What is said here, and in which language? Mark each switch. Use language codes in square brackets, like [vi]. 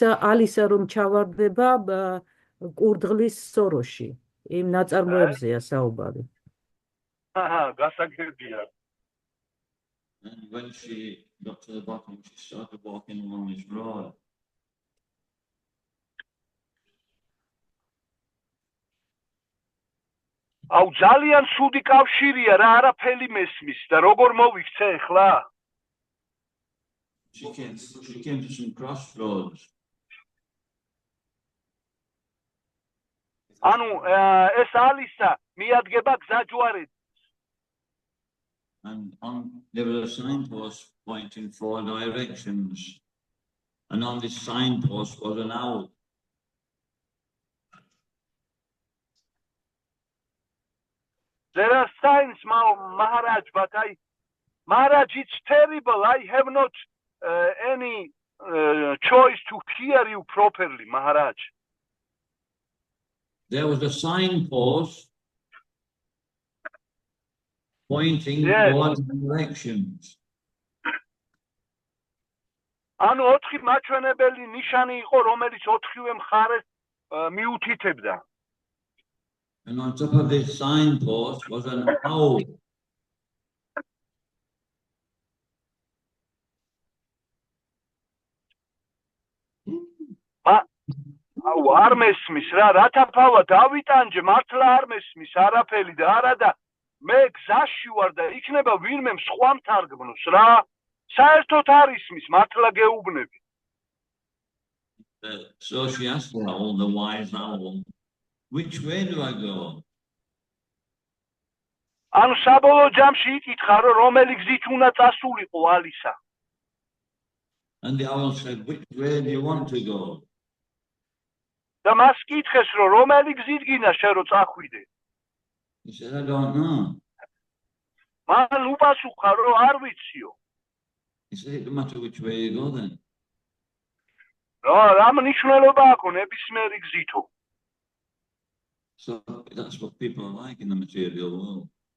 [ka] ალისა რომ ჩავარდება კურდღლის სოროში. იმ ნაწარმოებზეა საუბარი. გასაგებია. [en] And when she got to the bottom, she started walking along this road. [ka] აუ ძალიან ცუდი კავშირია რა, არაფერი მესმის და როგორ მოვიქცე ხლა? [en] She came to some crossroads. [ka] ანუ ეს ალისა მიადგება გზაჯვარედ. [en] And there was a signpost pointing 4 directions. And on this signpost was an owl. There are signs, Maharaj, but Maharaj, it's terrible. I have not any choice to hear you properly, Maharaj. There was a signpost pointing towards directions. [ka] ანუ 4 მაჩვენებელი ნიშანი იყო, რომელიც 4-ვე მხარეს მიუთითებდა. [en] And on top of this signpost was an owl. [ka] აუ არ მესმის რა, რათა ფავა დავიტანჯე, მართლა არ მესმის არაფერი და არა და მე გზაში ვარ და იქნება ვინმე სხვა მთარგმნოს რა. საერთოდ არ ისმის, მართლა გეუბნები. [en] So she asked the owl, the wise owl, which way do I go? [ka] ანუ საბოლოო ჯამში იკითხა, რომ რომელი გზით უნდა წასულიყო ალისა. [en] And the owl said, which way do you want to go? [ka] და მას კითხეს, რომ რომელი გზით გინდა შენ რომ წახვიდე. [en] He said, I don't know. [ka] მან უპასუხა, რომ არ ვიციო. [en] He said, it doesn't matter which way you go then. [ka] რა მნიშვნელობა აქვს ნებისმიერი გზითო. [en] So that's what people are like in the material world.